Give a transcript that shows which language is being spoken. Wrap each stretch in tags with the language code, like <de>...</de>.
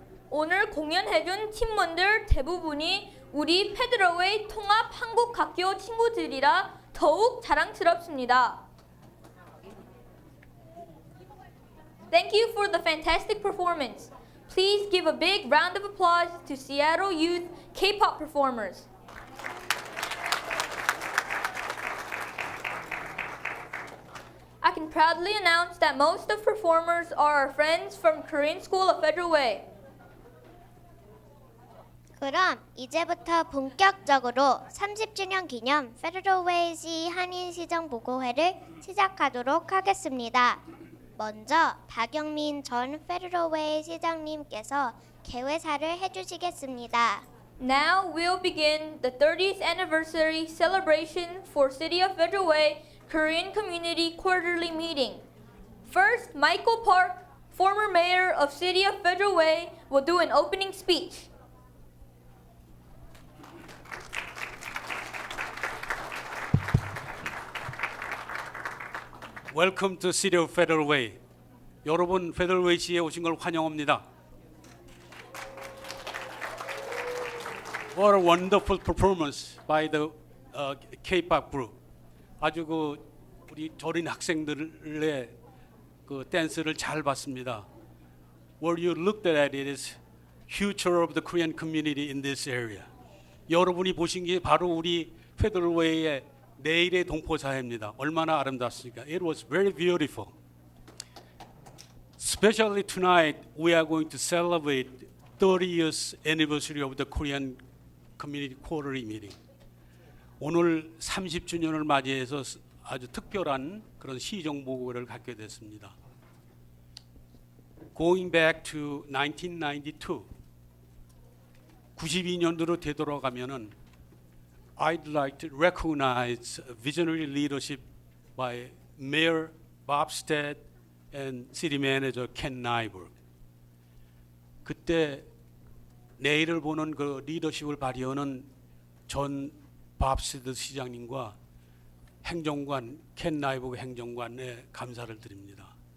<ko>오늘 공연해준 팀원들 대부분이 우리 페더럴웨이 통합 한국학교 친구들이라 더욱 자랑스럽습니다.</ko> <en>Thank you for the fantastic performance. Please give a big round of applause to Seattle Youth K-pop performers. I can proudly announce that most of performers are our friends from Korean School of Federal Way.</en> <ko>그럼 이제부터 본격적으로 30주년 기념 페더럴웨이 한인시정보고회를 시작하도록 하겠습니다. 먼저 박영민 전 페더럴웨이 시장님께서 개회사를 해주시겠습니다.</ko> <en>Now we'll begin the 30th anniversary celebration for City of Federal Way Korean Community Quarterly Meeting. First, Michael Park, former mayor of City of Federal Way, will do an opening speech. Welcome to City of Federal Way.</en> <ko>여러분 페더럴웨이시에 오신 걸 환영합니다.</ko> <en>What a wonderful performance by the K-pop group.</en> <ko>아주 우리 어린 학생들의 그 댄스를 잘 봤습니다.</ko> <en>What you looked at it is future of the Korean community in this area.</en> <ko>여러분이 보신 게 바로 우리 페더럴웨이의 내일의 동포사회입니다. 얼마나 아름답습니까?</ko> <en>It was very beautiful. Especially tonight, we are going to celebrate 30 years anniversary of the Korean Community Quarterly Meeting.</en> <ko>오늘 30주년을 맞이해서 아주 특별한 그런 시정보고를 갖게 됐습니다.</ko> <en>Going back to 1992,</en> <ko>92년도로 되돌아가면은</ko> <en>I'd like to recognize visionary leadership by Mayor Bob Stead and City Manager Ken Nyberg.</en> <ko>그때 내일을 보는 그 리더십을 발휘하는 전 밥스테드 시장님과 행정관 켄 나이버그 행정관에 감사를 드립니다.</ko>